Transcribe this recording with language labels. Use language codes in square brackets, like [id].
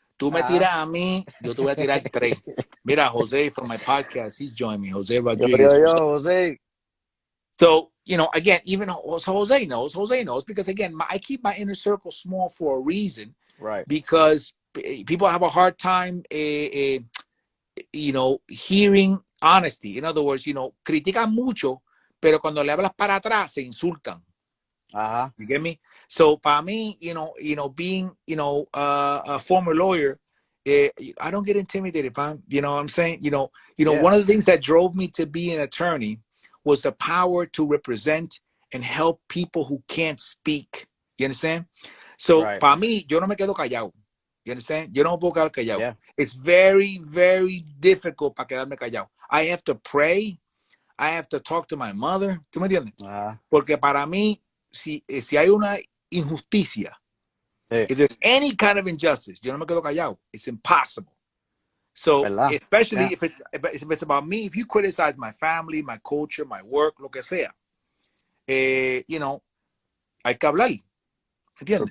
[es] Tú me tiras a mí, yo te voy a tirar 3. [en] Mira, Jose from my podcast, he's joined me. Jose Rodriguez. Yo, Jose. So, you know, again, even Jose knows because, again, I keep my inner circle small for a reason. Right. Because people have a hard time, you know, hearing honesty. In other words, you know, [es] critican mucho, pero cuando le hablas para atrás, se insultan. [en] You get me? So [es] para mí, [en] you know, being, you know, a former lawyer, I don't get intimidated, Pam. You know what I'm saying? You know, one of the things that drove me to be an attorney was the power to represent and help people who can't speak. You understand? [es] So para mí, yo no me quedo callado. [en] You understand? [es] Yo no me puedo quedar callado. [en] Yeah. It's very, very difficult [es] para quedarme callado. [en] I have to pray. I have to talk to my mother. [es] ¿Tú me entiendes? Porque para mí, si hay una injusticia, [en] if there's any kind of injustice, [es] yo no me quedo callado. [en] It's impossible. So, especially if it's about me, if you criticize my family, my culture, my work, [es] lo que sea, [en] you know, [es] hay que hablar. ¿Entiendes?